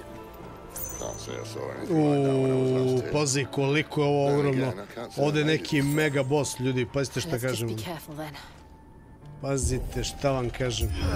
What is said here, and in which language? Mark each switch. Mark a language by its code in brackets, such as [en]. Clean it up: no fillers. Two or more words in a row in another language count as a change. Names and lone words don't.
[en] Can't say I saw anything like that when I was last here. [hr] Pazi koliko je ovo ogromno. Ovdje neki mega boss, ljudi, pazite šta kažem. Pazite šta vam kažem.